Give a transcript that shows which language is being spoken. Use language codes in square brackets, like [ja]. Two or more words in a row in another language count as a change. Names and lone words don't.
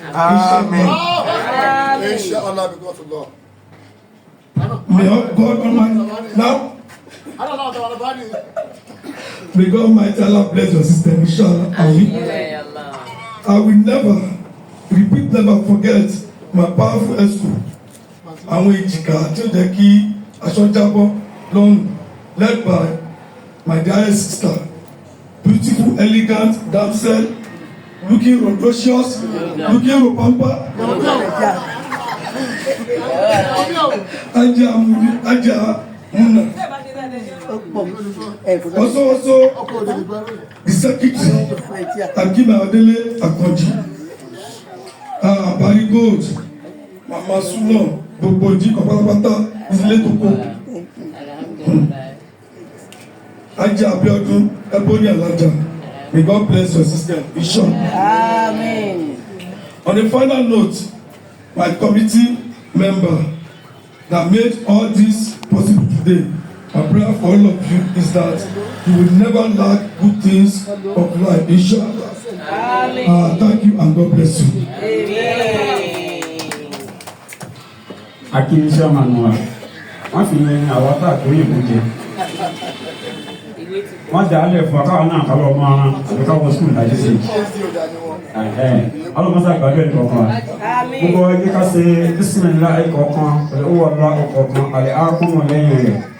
[en] Amen. Inshallah. Amen. May God Almighty, now, I don't know about it. may God Almighty Allah bless your system, inshallah. Amen. I will never, repeat, never forget my powerful escort. [yo] Àwọn èjìká tí ó jẹ́ kí aṣọ jábọ́ lọ́rùn, [en] led by my dear sister, beautiful, elegant damsel, looking rodocious, looking ropampa. Ajá Muna, Ajá Muna. Also, also, the secretary, Akim Adele Akonji. Ah, Barry Gold, Mama Suno, [yo] gbogbo ìdí kan pátápátá, ìdílé tó kọ. Hmm. [en] Ajá Abiodun, Ebony Alaja, may God bless your sister, Bishop. Amen. On a final note, my committee member that made all this possible today, my prayer for all of you is that you will never lack good things of life, inshallah. Amen. Ah, thank you and God bless you. Amen. [yo] A kí iṣẹ́ ọmọ nù wá. Wọ́n fi yin àwa tá a tó yìnbọn jẹ. Wọ́n dà á lẹ̀ fún wa káwọn náà ká lọ mọ ara àbí ká wọ sùkúl dájú sí. Ẹ̀hẹ́n. Ọlọ́mọ sá gbàdúrà ẹ̀ kọ̀ọ̀kan wa. Amen. Gbogbo wa jẹ́ ká ṣe bísímìlá ẹ̀ kọ̀ọ̀kan, pẹ̀lú owó ọlá ẹ̀ kọ̀ọ̀kan, àlẹ́ á kún wọn lẹ́yìn rẹ̀.